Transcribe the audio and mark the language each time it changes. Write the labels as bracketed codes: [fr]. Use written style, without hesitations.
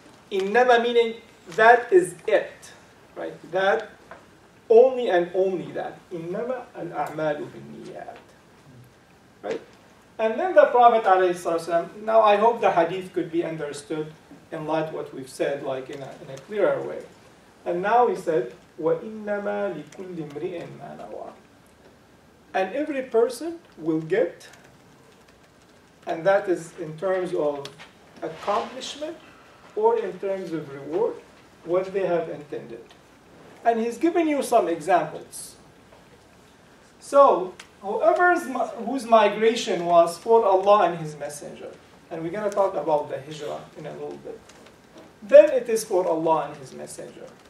[en] Innama meaning that is it, right? That only and only that. [ar] Innama al-a'malu bin-niyat, [en] right? And then the Prophet ﷺ, now I hope the hadith could be understood in light of what we've said, like in a clearer way. And now he said, [ar] وَإِنَّمَا لِكُلِّ امْرِئٍ مَا نَوَى. [en] And every person will get, and that is in terms of accomplishment or in terms of reward, what they have intended. And he's given you some examples. So, whose migration was for Allah and His Messenger, and we're going to talk about the hijrah in a little bit, then it is for Allah and His Messenger.